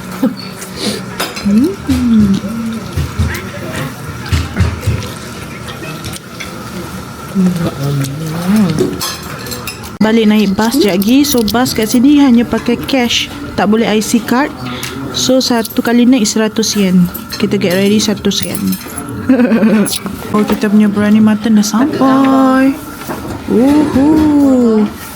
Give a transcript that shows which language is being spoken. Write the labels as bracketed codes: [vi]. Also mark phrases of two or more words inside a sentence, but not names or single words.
[ms] Balik naik bas sekejap lagi. So bas kat sini hanya pakai cash, tak boleh [en] IC card. [ms] So satu kali naik 100 yen. Kita [en] get ready [ms] 100 yen. Oh, kita punya biryani mutton dah sampai. Uhuh.